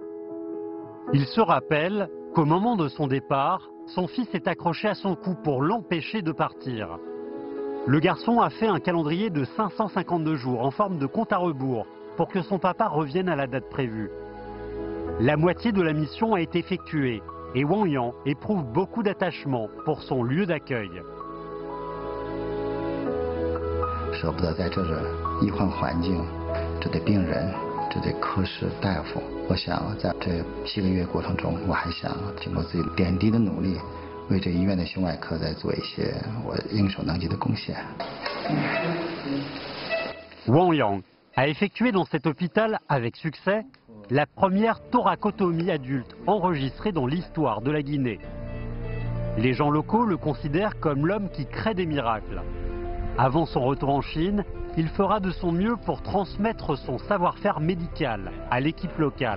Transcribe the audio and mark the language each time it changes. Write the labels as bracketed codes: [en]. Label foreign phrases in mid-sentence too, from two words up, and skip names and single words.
[fr] Il se rappelle qu'au moment de son départ, son fils est accroché à son cou pour l'empêcher de partir. Le garçon a fait un calendrier de 552 jours en forme de compte à rebours pour que son papa revienne à la date prévue. La moitié de la mission a été effectuée et Wang Yang éprouve beaucoup d'attachement pour son lieu d'accueil. [zh] 舍不得在这儿医患环境，这对病人，这对科室大夫，我想在这7个月过程中，我还想经过自己点滴的努力，为这医院的胸外科再做一些我应手能及的贡献。 [fr] Wang Yang a effectué dans cet hôpital avec succès la première thoracotomie adulte enregistrée dans l'histoire de la Guinée. Les gens locaux le considèrent comme l'homme qui crée des miracles. Avant son retour en Chine, il fera de son mieux pour transmettre son savoir-faire médical à l'équipe locale.